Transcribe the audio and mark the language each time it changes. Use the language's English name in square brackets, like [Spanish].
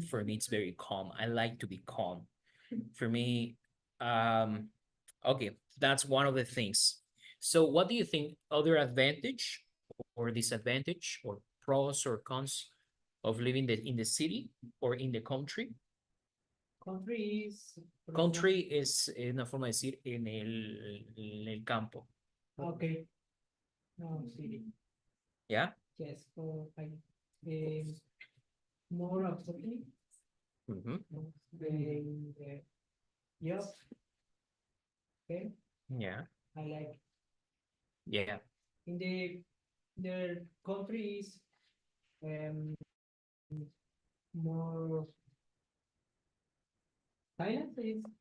[English] For me, it's very calm. I like to be calm. For me, um, okay, that's one of the things. So what do you think other advantage or disadvantage or pros or cons of living in the city or in the country? Country is, [Spanish] Country es una forma de decir en el campo. [English] okay. No, city. Yeah? Yes, so I, more opportunity. Mm-hmm. The job. Okay, Yeah. I like Yeah. in the countries more silence is